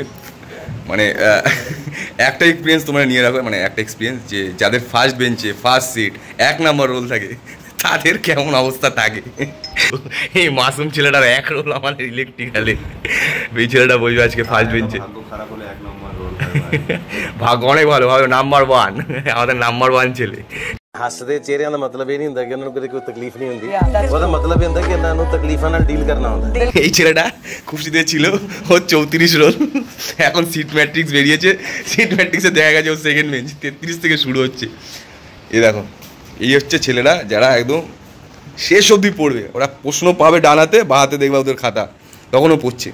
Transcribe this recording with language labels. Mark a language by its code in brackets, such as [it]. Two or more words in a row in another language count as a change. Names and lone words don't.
[bn] মানে একটা এক্সপিরিয়েন্স তোমরা নিয়ে রাখো, মানে একটা এক্সপিরিয়েন্স, যে যাদের [en] first bench first seat [bn] 1 নম্বর রোল থাকে তাদের কেমন অবস্থা থাকে। এই মাসুম ছেলেটার 1 রোল আমাদের ইলেকট্রিক্যালে, এই ছেলেটা বলবে আজকে [en] first bench. [bn] ভাগ্য অনেক ভালো, ভাবে নাম্বার 1, আমাদের নাম্বার 1 ছেলে। [pa] ਹੱਸਦੇ ਚਿਹਰਿਆਂ ਦਾ ਮਤਲਬ ਇਹ ਨਹੀਂ ਹੁੰਦਾ ਕਿ ਉਹਨਾਂ ਨੂੰ ਕਦੇ ਕੋਈ ਤਕਲੀਫ ਨਹੀਂ ਹੁੰਦੀ, ਉਹਦਾ ਮਤਲਬ ਇਹ ਹੁੰਦਾ ਕਿ ਇਹਨਾਂ ਨੂੰ ਤਕਲੀਫਾਂ ਨਾਲ ਡੀਲ ਕਰਨਾ ਹੁੰਦਾ। [bn] এই ছেলেটা খুশিতে ছিল, ওর 34 রোল, এখন [en] seat matrix [bn] বেরিয়েছে, [en] seat matrix [bn] দেখা গেছে ওর [en] second bench, [bn] 33 থেকে শুরু হচ্ছে। এই দেখো, এই হচ্ছে ছেলেরা যারা একদম শেষ অবধি পড়বে। ওরা প্রশ্ন পাবে ডানাতে, বা হাতে দেখবে ওদের খাতা, তখনও পড়ছে।